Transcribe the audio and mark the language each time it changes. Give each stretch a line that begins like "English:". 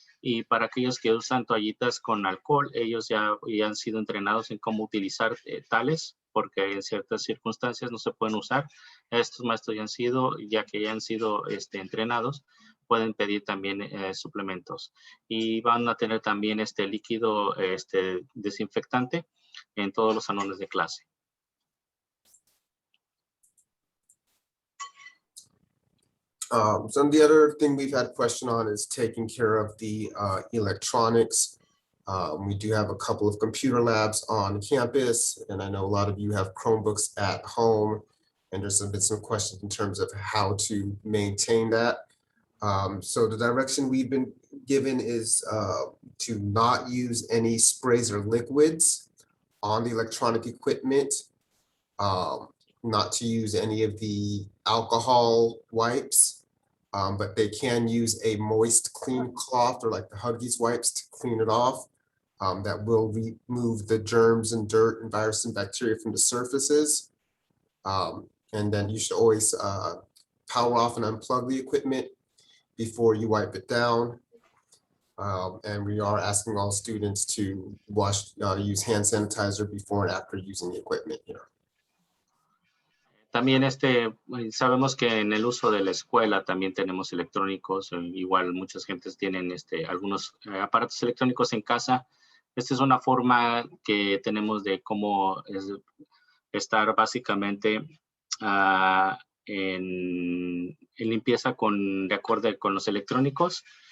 Spanish: Y para aquellos que usan toallitas con alcohol, ellos ya han sido entrenados en cómo utilizar tales, porque en ciertas circunstancias no se pueden usar. Estos maestros ya que han sido entrenados, pueden pedir también suplementos. Y van a tener también líquido desinfectante en todos los salones de clase.
English: So the other thing we've had question on is taking care of the electronics. We do have a couple of computer labs on campus, and I know a lot of you have Chromebooks at home, and there's been some questions in terms of how to maintain that. So the direction we've been given is to not use any sprays or liquids on the electronic equipment, not to use any of the alcohol wipes, but they can use a moist clean cloth or like the Huggies wipes to clean it off. That will remove the germs and dirt and virus and bacteria from the surfaces. And then you should always power off and unplug the equipment before you wipe it down. And we are asking all students to use hand sanitizer before and after using the equipment here.
Spanish: También sabemos que en el uso de la escuela también tenemos electrónicos, igual muchas gentes tienen algunos aparatos electrónicos en casa. Esta es una forma que tenemos de cómo estar básicamente en limpieza de acuerdo con los electrónicos.